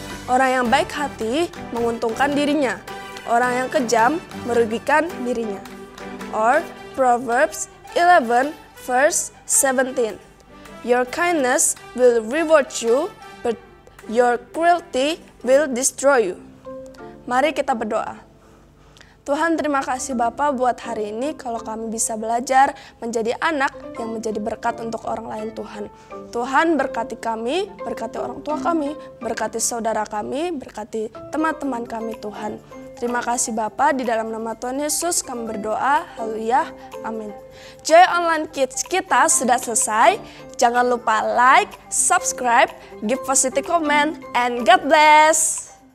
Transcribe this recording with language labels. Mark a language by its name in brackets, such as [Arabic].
[Indonesian] Orang yang baik hati menguntungkan dirinya, orang yang kejam merugikan dirinya. [English] Or Proverbs 11 verse 17. Your kindness will reward you, but your cruelty will destroy you. [Indonesian] Mari kita berdoa. Tuhan, terima kasih Bapa buat hari ini kalau kami bisa belajar menjadi anak yang menjadi berkat untuk orang lain Tuhan. Tuhan berkati kami, berkati orang tua kami, berkati saudara kami, berkati teman-teman kami Tuhan. Terima kasih Bapa, di dalam nama Tuhan Yesus kami berdoa, haleluya, amin. Joy Online Kids kita sudah selesai. Jangan lupa [English] like, subscribe, give positive comment, and God bless.